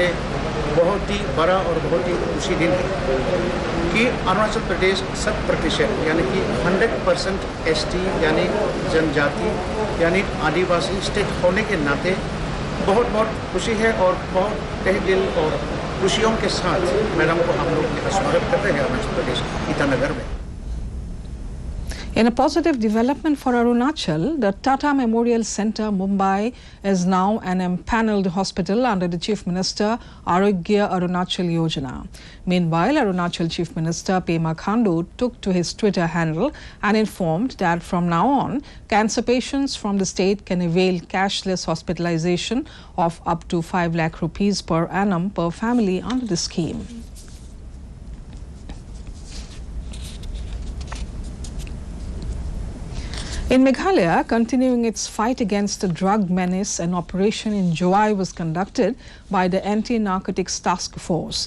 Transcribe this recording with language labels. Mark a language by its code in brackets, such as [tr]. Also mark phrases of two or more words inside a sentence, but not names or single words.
[hi] लिए बहुत ही बड़ा और बहुत ही खुशी दिन है कि अरुणाचल प्रदेश 100% यानी कि 100% एसटी यानी जनजाति यानी आदिवासी स्टेट होने के नाते बहुत खुशी है और बहुत तहे दिल और खुशियों के साथ मैडम को हम लोग स्वागत करते हैं अरुणाचल प्रदेश ईटानगर में. [en] In a positive development for Arunachal, the Tata Memorial Centre, Mumbai, is now an empanelled hospital under the Chief Minister Arogya Arunachal Yojana. Meanwhile, Arunachal Chief Minister Pema Khandu took to his Twitter handle and informed that from now on, cancer patients from the state can avail cashless hospitalisation of up to 5 lakh rupees per annum per family under the scheme. In Meghalaya, continuing its fight against the drug menace, an operation in Joai was conducted by the Anti-Narcotics Task Force.